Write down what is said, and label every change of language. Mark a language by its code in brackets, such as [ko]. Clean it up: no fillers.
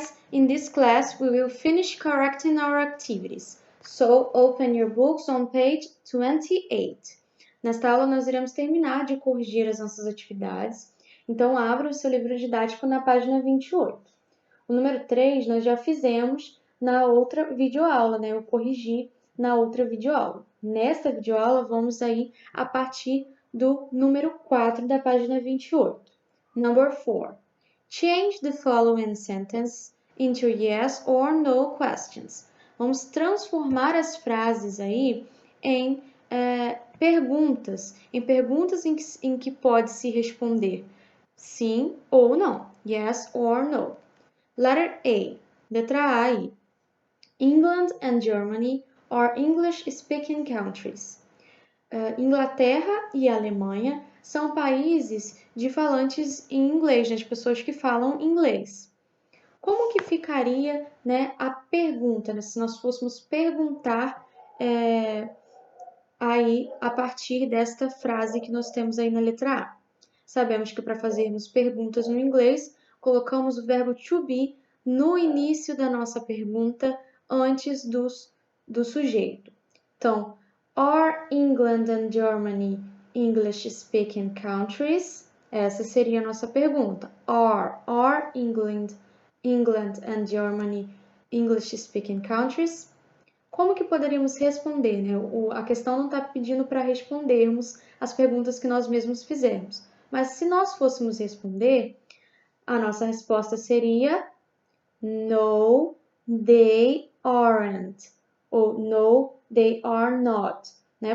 [en] In this class, we will finish correcting our activities. So, open your books on page 28. [pt] Nesta aula, nós iremos terminar de corrigir as nossas atividades. Então, abra o seu livro didático na página 28. O número 3 nós já fizemos na outra videoaula, né? Eu corrigi na outra videoaula. Nesta videoaula, vamos aí a partir do número 4 da página 28. [en] Number 4. Change the following sentence into yes or no questions. [pt] Vamos transformar as frases aí em perguntas em que pode se responder sim ou não. [en] Yes or no. Letter A. [pt] Letra A aí. [en] England and Germany are English-speaking countries. [pt] Inglaterra e Alemanha são países de falantes em inglês, né, de pessoas que falam inglês. Como que ficaria, né, a pergunta, né, se nós fôssemos perguntar aí a partir desta frase que nós temos aí na letra A? Sabemos que para fazermos perguntas no inglês, colocamos o verbo to be no início da nossa pergunta, antes do sujeito. [en] Então, are England and Germany English-speaking countries? [pt] Essa seria a nossa pergunta. [en] Are England and Germany English-speaking countries? [pt] Como que poderíamos responder, né? A questão não está pedindo para respondermos as perguntas que nós mesmos fizemos. Mas se nós fôssemos responder, a nossa resposta seria [en] no, they aren't, [pt] ou [en] no, they are not, [pt] né?